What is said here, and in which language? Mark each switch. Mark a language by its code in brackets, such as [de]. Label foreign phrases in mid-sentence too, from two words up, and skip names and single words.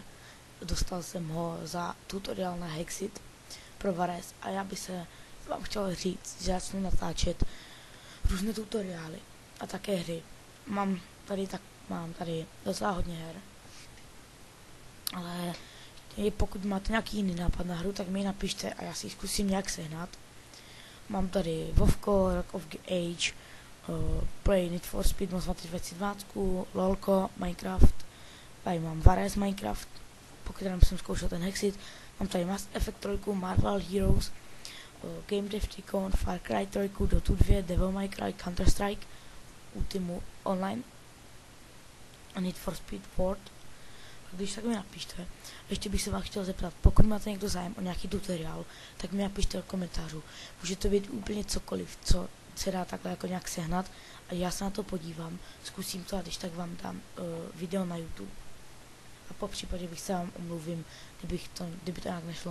[cs] Dostal jsem ho za tutoriál na Hexit pro Varese a já bych se vám chtěl říct, že začnu natáčet různé tutoriály a také hry. Mám tady docela hodně her, ale pokud máte nějaký jiný nápad na hru, tak mi ji napište a já si ji zkusím nějak sehnat. Mám tady Vovko, Rock of the Age, Play Need for Speed Most Wanted 2012, LOLko, Minecraft, tady mám Varese Minecraft, po kterém jsem zkoušel ten Hexit, mám tady Mass Effect 3, Marvel Heroes, Game Dev Tycoon, Far Cry 3, Dota 2, Devil May Cry, Counter Strike, Ultimu Online a Need for Speed World. A když tak mi napište. Ještě bych se vás chtěl zeptat, pokud máte někdo zájem o nějaký tutoriál, tak mi napište do komentářů. Může to být úplně cokoliv, co se dá takhle jako nějak sehnat a já se na to podívám, zkusím to a když tak vám dám video na YouTube. A po případě bych se vám omluvím, kdyby to nějak nešlo.